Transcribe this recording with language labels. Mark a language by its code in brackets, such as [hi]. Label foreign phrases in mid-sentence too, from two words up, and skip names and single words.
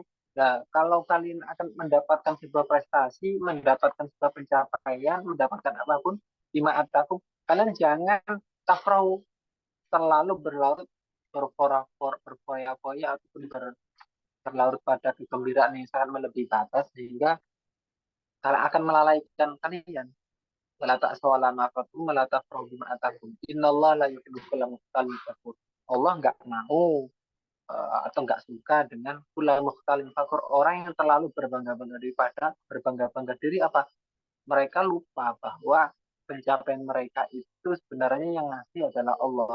[id] Nah, kalau kalian akan mendapatkan sebuah prestasi, mendapatkan sebuah pencapaian, mendapatkan apapun [ar] بما آتاكم, [id] kalian jangan tafrahu terlalu berlarut berfoya-foya ataupun berlarut pada kegembiraan yang sangat melebihi batas sehingga kalian akan melalaikan kalian. [ar] ولا تأسوا على ما فاتكم ولا تفرحوا بما آتاكم. إن الله لا يحب مختال فخور. [id] Allah enggak mau atau enggak suka dengan [ar] كل مختال فخور, [id] orang yang terlalu berbangga-bangga diri apa? Mereka lupa bahwa pencapaian mereka itu sebenarnya yang ngasih adalah Allah.